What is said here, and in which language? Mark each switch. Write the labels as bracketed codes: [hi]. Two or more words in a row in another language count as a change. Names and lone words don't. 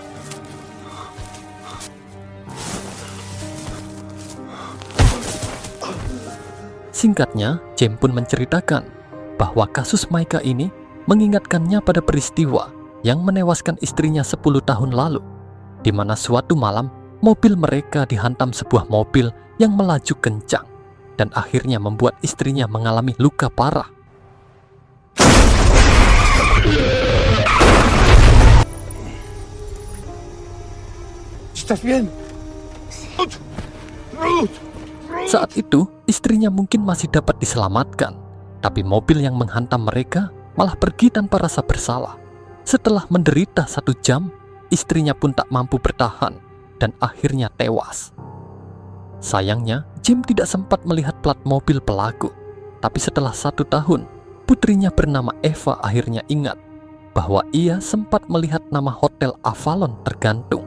[id] Singkatnya, James pun menceritakan bahwa kasus Maika ini mengingatkannya pada peristiwa yang menewaskan istrinya 10 tahun lalu, di mana suatu malam mobil mereka dihantam sebuah mobil yang melaju kencang dan akhirnya membuat istrinya mengalami luka parah. [es] ¿Estás bien? Ruth. [id] Saat itu, istrinya mungkin masih dapat diselamatkan, tapi mobil yang menghantam mereka malah pergi tanpa rasa bersalah. Setelah menderita 1 jam, istrinya pun tak mampu bertahan dan akhirnya tewas. Sayangnya, James tidak sempat melihat plat mobil pelaku, tapi setelah 1 tahun, putrinya bernama Eva akhirnya ingat bahwa ia sempat melihat nama Hotel Avalon tergantung.